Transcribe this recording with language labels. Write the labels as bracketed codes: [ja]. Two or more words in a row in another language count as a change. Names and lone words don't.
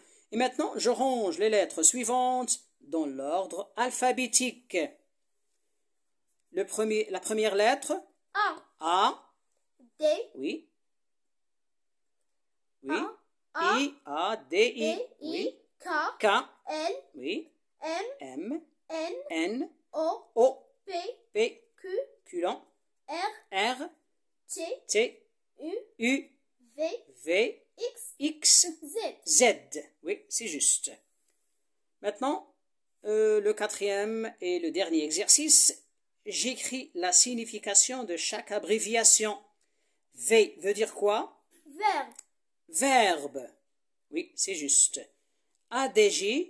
[fr] Et maintenant, je range les lettres suivantes dans l'ordre alphabétique. La première lettre. A. A. D. Oui. A-D-I, oui. D-I-K, K, L, oui. M, M, N, N, O, O, P, P, Q, Q long, R, R, T, T, U, U, V, V, X, X, Z. Z. Oui, c'est juste. Maintenant, le quatrième et le dernier exercice, j'écris la signification de chaque abréviation. V veut dire quoi? Verbe, Verbe. Oui, c'est juste. ADJ,